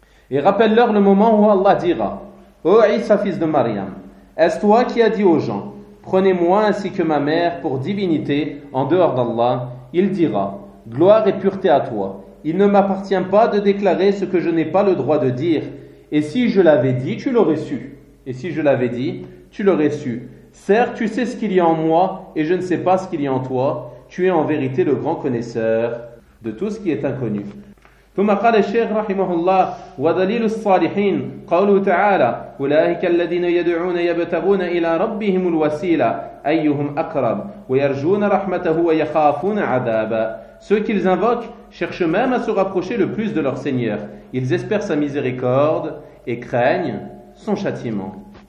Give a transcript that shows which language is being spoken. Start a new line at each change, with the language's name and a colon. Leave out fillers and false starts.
French: Et rappelle-leur le moment où Allah dira « Ô Isa, fils de Maryam, est-ce toi qui as dit aux gens « Prenez-moi ainsi que ma mère pour divinité en dehors d'Allah » Il dira « Gloire et pureté à toi, il ne m'appartient pas de déclarer ce que je n'ai pas le droit de dire. Et si je l'avais dit, tu l'aurais su. Et si je l'avais dit, tu l'aurais su. Certes, tu sais ce qu'il y a en moi et je ne sais pas ce qu'il y a en toi. Tu es en vérité le grand connaisseur de tout ce qui est inconnu.
Arabic: » ثم قال الشيخ رحمه الله ودليل الصالحين قوله تعالى أولئك الذين يدعون يبتغون إلى ربهم الوسيلة أيهم أقرب ويرجون رحمته ويخافون عذابه.
French: Ceux qu'ils invoquent cherchent même à se rapprocher le plus de leur Seigneur. Ils espèrent sa miséricorde et craignent son châtiment.